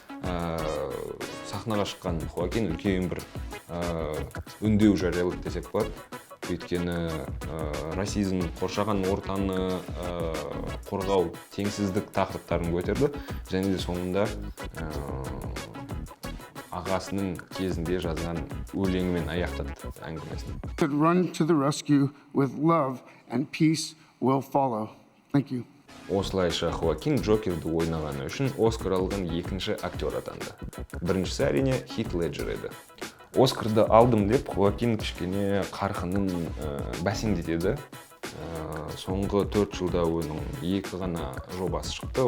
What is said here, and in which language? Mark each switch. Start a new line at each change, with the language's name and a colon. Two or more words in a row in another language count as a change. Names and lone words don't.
Kazakh: Сахнаға шыққан Хоакин үлкен бір үндеу жариялады десек болады. Өйткені расизм, қоршаған ортаны қорғау, теңсіздік тақырыптарын көтерді. Және де соңында ағасының кезінде жазған өлеңімен аяқтады әңгімесін.
English: Run to the rescue with love and peace will follow. Thank you.
Kazakh: Осылайша Хоакин Джокерді ойнағаны үшін Оскар алған 2-ші актер атанды. Біріншісі әрине Хит Леджер еді. Оскарды алдым деп Хоакин кішкене қарқынын бәсеңдетеді. Соңғы 4 жылда оның 2 ғана жобасы шықты.